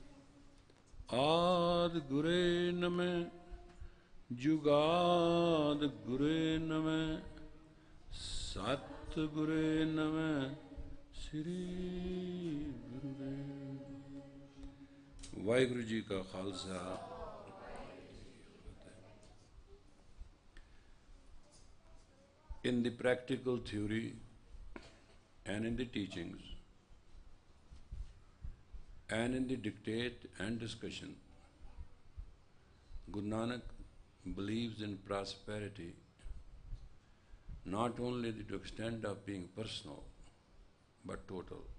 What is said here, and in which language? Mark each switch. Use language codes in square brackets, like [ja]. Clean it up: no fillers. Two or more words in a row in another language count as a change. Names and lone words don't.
[pa] ਆਦਿ ਗੁਰੇ ਨਮਹ ਜੁਗਾਦਿ ਗੁਰੇ ਨਮਹ ਸਤਿ ਗੁਰੇ ਨਮਹ ਸ੍ਰੀ ਗੁਰੂਦੇਵ। ਵਾਹਿਗੁਰੂ ਜੀ ਕਾ ਖ਼ਾਲਸਾ। [en] In the practical theory and in the teachings and in the dictate and discussion, Guru Nanak believes in prosperity not only to the extent of being personal, but total.